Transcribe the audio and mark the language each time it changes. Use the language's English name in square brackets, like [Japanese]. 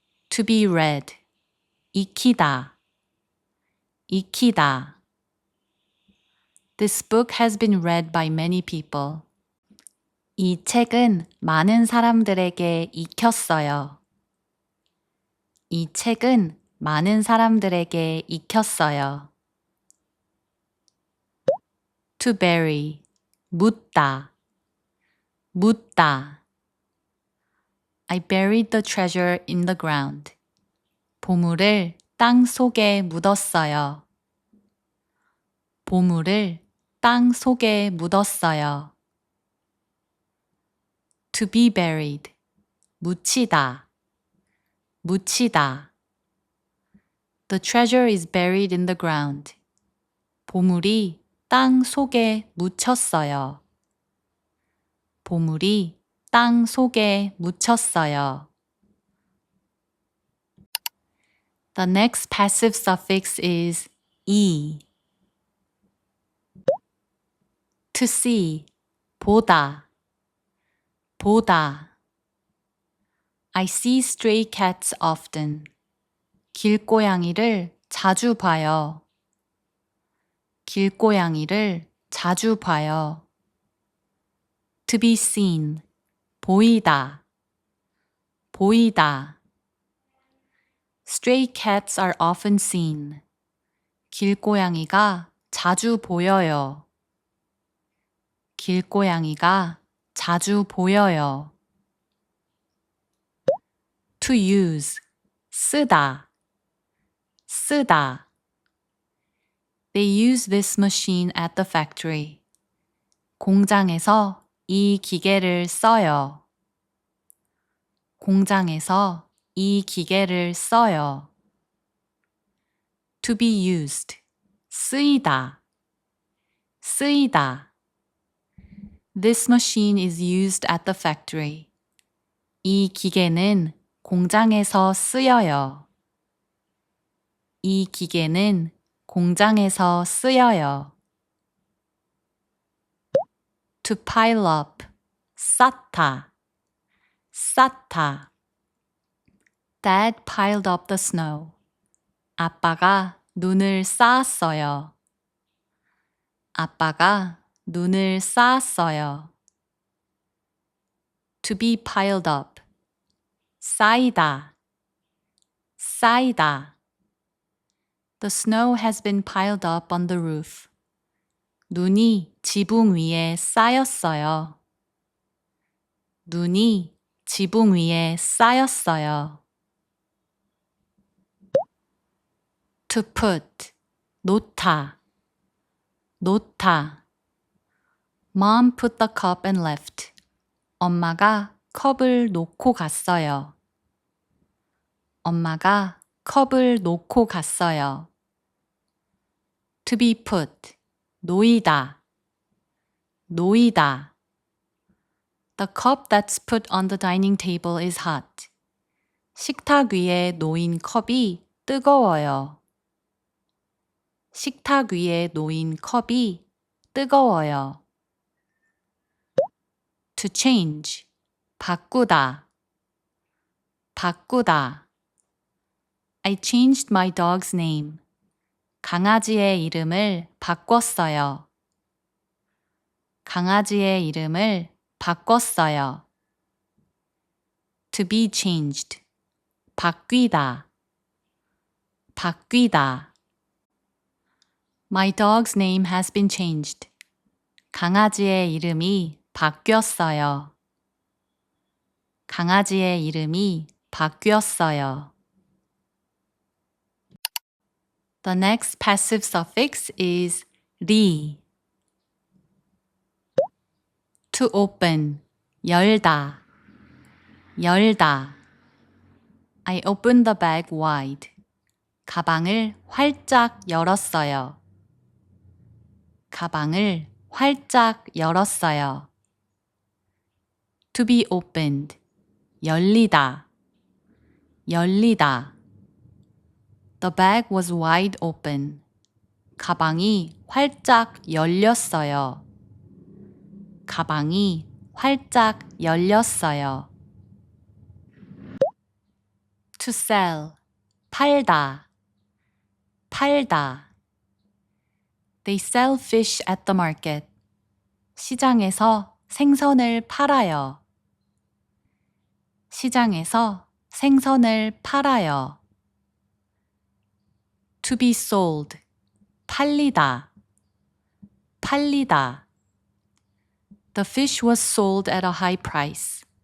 [English] To be read, [Korean] 익히다, 익히다. [English] This book has been read by many people. [Korean] 이 책은 많은 사람들에게 익혔어요. 이 책은 많은 사람들에게 익혔어요. [English] To bury, [Korean] 묻다, 묻다. [English] I buried the treasure in the ground. [Korean] 보물을 땅 속에 묻었어요. 보물을 땅 속에 묻었어요. [English] To be buried, [Korean] 묻히다, 묻히다. [English] The treasure is buried in the ground. [Korean] 보물이 땅 속에 묻혔어요. 보물이 땅 속에 묻혔어요. [English] The next passive suffix is e. To see, [Korean] 보다, 보다. [English] I see stray cats often. [Korean] 길고양이를 자주 봐요. 길고양이를 자주 봐요. [English] To be seen, [Korean] 보이다, 보이다. [English] Stray cats are often seen. [Korean] 길고양이가 자주 보여요. 길고양이가 자주 보여요. [English] To use, [Korean] 쓰다, 쓰다. [English] They use this machine at the factory. [Korean] 공장에서 이 기계를 써요. 공장에서 이 기계를 써요. [English] To be used, [Korean] 쓰이다, 쓰이다. [English] This machine is used at the factory. [Korean] 이 기계는 공장에서 쓰여요. 이 기계는 공장에서 쓰여요. [English] To pile up, [Korean] 쌓다, 쌓다. [English] Dad piled up the snow. [Korean] 아빠가 눈을 쌓았어요. 아빠가 눈을 쌓았어요. [English] To be piled up, [Korean] 쌓이다, 쌓이다. [English] The snow has been piled up on the roof. [Korean] 눈이 지붕 위에 쌓였어요. 눈이 지붕 위에 쌓였어요. [English] To put, [Korean] 놓다, 놓다. [English] Mom put the cup and left. [Korean] 엄마가 컵을 놓고 갔어요. 엄마가 컵을 놓고 갔어요. [English] To be put, [Korean] 놓이다, 놓이다. [English] The cup that's put on the dining table is hot. [Korean] 식탁 위에 놓인 컵이 뜨거워요. 식탁 위에 놓인 컵이 뜨거워요. [English] To change. [Korean] 바꾸다. 바꾸다. [English] I changed my dog's name. [Korean] 강아지의 이름을 바꿨어요. 강아지의 이름을 바꿨어요. [English] To be changed. [Korean] 바뀌다. 바뀌다. [English] My dog's name has been changed. [Korean] 강아지의 이름이 바뀌었어요. 강아지의 이름이 바뀌었어요. [English] The next passive suffix is 리. To open, [Korean] 열다, 열다. [English] I opened the bag wide. [Korean] 가방을 활짝 열었어요. 가방을 활짝 열었어요. [English] To be opened, [Korean] 열리다, 열리다. [English] The bag was wide open. [Korean] 가방이 활짝 열렸어요. 가방이 활짝 열렸어요. [English] To sell, [Korean] 팔다, 팔다. [English] They sell fish at the market. [Korean] 시장에서 생선을 팔아요. 시장에서 생선을 팔아요. [English] To be sold, [Korean] 팔리다, 팔리다. [English] The fish was sold at a high price.